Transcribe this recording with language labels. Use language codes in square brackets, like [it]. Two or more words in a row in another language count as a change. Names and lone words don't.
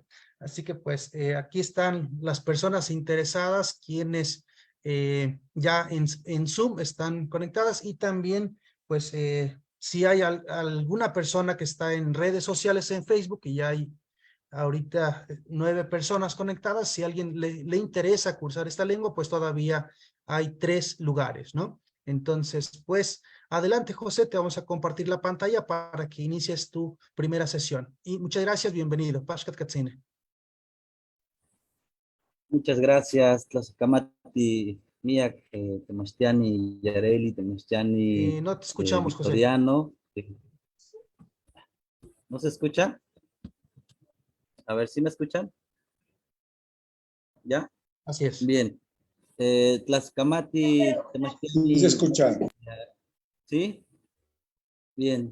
[es] Así que pues aquí están las personas interesadas, quienes ya en Zoom están conectadas, y también pues si hay alguna persona que está en redes sociales en Facebook, y ya hay ahorita 9 personas conectadas. Si a alguien le interesa cursar esta lengua, pues todavía hay 3 lugares, ¿no? Entonces, pues adelante, José, te vamos a compartir la pantalla para que inicies tu primera sesión. Y muchas gracias, bienvenido. [top] Pashkat Katzine. [es] Muchas gracias, Tlazokamati, Mía, Temastiani, Yareli, Temastiani, No te escuchamos, José. Victoriano. ¿No se escucha? A ver, ¿sí me escuchan? ¿Ya? Así es. Bien. [nah] Tlazokamati, Temastiani. [es] Sí se escucha. ¿Sí? Bien.